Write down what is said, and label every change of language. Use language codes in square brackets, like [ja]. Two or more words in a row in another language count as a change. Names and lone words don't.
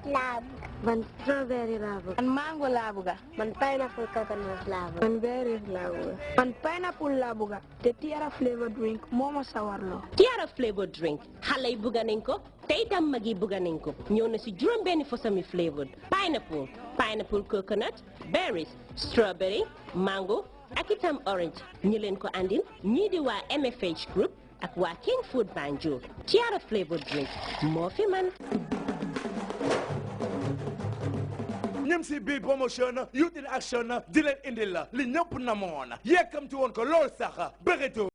[wo] laa bëgg man strawberry laa bëgg man mango laa bëgg man [en] pineapple coconut [wo] laa bëgg man berries laa bëgg man pineapple laa bëgg te Tiara flavor drink moo ma sawarloo Tiara flavor drink xale yi bëgg nañ ko te itam mag yi bëgg nañ ko ñëw na si juróom benni fosami [en] flavor pineapple coconut berries strawberry mango [wo] ak itam orange ñu leen ko andil ñii di waa MFH group ak waa King Food Banjul Tiara flavor drink moo fi man ñim si bi [en] promotion youth in action [wo] di leen indil la li ñëpp namoon yekkamti woon ko lool sax bëreetoo